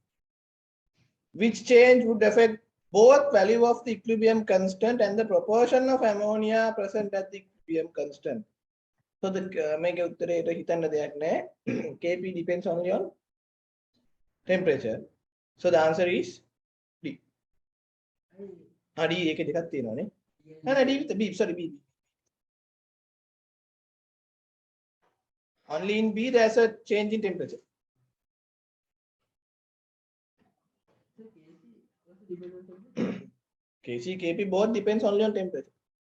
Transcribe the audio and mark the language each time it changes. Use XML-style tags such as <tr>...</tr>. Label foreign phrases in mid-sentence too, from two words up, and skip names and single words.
<en>Which change would affect both value of the equilibrium constant and the proportion of ammonia present at the equilibrium constant? So the make</en> <si>උත්තරේට හිතන්න දෙයක් නැහැ.</si> <en>Kp depends only on temperature. So the answer is D. D</en> <si>එකේ දෙකක් තියෙනවානේ.</si> <en>නෑ D with B, sorry B. Only in B there's a change in temperature. Kc, Kp both depends only on temperature.</en>